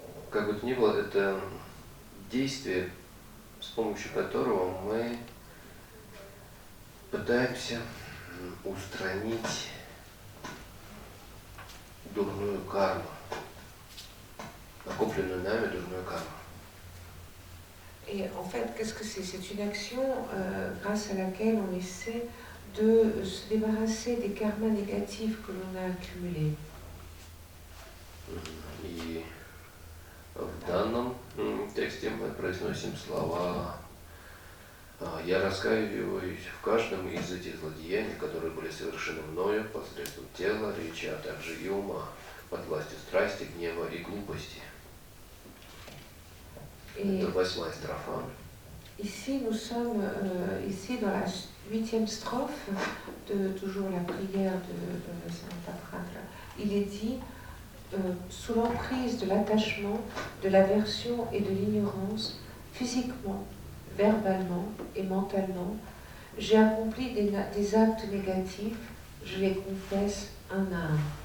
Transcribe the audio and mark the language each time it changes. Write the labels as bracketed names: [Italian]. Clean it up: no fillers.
[Russian] Как бы то ни было, это действие, с помощью которого мы пытаемся устранить дурную карму, накопленную нами дурную карму. [French] Et en fait, qu'est-ce que c'est? C'est une action grâce à laquelle on essaie de se débarrasser des karmas négatifs que l'on a accumulés. [Russian] И в данном тексте мы произносим слова «Я раскаиваюсь в каждом из этих злодеяний, которые были совершены мною посредством тела, речи, а также и ума, под властью страсти, гнева и глупости». Это 8-я строфа. [French] Ici, nous sommes ici dans la 8e strophe de toujours la prière de Santa Pratra. Il est dit sous l'emprise de l'attachement, de l'aversion et de l'ignorance, physiquement, verbalement et mentalement, j'ai accompli des actes négatifs, je les confesse un à un.